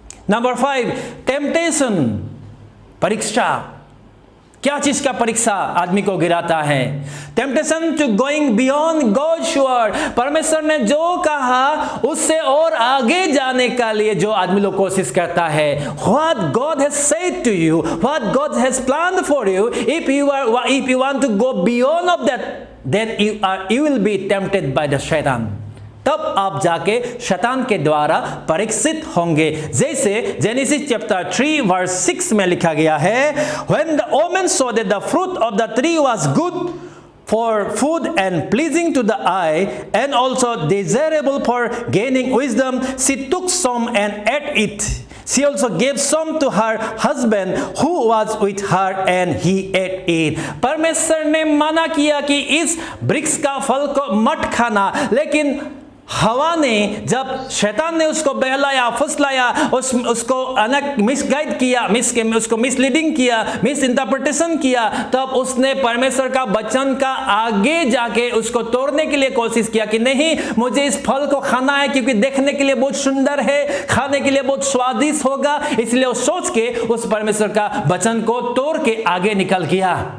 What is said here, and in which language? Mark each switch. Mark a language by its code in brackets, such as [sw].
[hi] Number 5, temptation, परीक्षा। क्या चीज का परीक्षा आदमी को गिराता है? [en] Temptation to going beyond God's word. [hi] परमेश्वर ने जो कहा उससे और आगे जाने का लिए जो आदमी लोग कोशिश करता है। [en] What God has said to you, what God has planned for you, if you want to go beyond of that, then you will be tempted by the Satan। [hi] तब आप जाके शैतान के द्वारा परीक्षित होंगे। जैसे जेनेसिस चैप्टर 3 वर्स 6 में लिखा गया है, [en] When the woman saw that the fruit of the tree was good for food and pleasing to the eye and also desirable for gaining wisdom, she took some and ate it. She also gave some to her husband who was with her and he ate it. [hi] परमेश्वर ने मना किया कि इस वृक्ष का फल को मत खाना, लेकिन हवा ने, जब शैतान ने उसको बहलाया, फुसलाया, उसको मिसगाइड किया, उसको मिसलीडिंग किया, मिस इंटरप्रिटेशन किया, तब उसने परमेश्वर का वचन का आगे जाके उसको तोड़ने के लिए कोशिश किया कि नहीं, मुझे इस फल को खाना है क्योंकि देखने के लिए बहुत सुंदर है, खाने के लिए बहुत स्वादिष्ट होगा, इसलिए वो सोच के उस परमेश्वर का वचन को तोड़ के आगे निकल गया।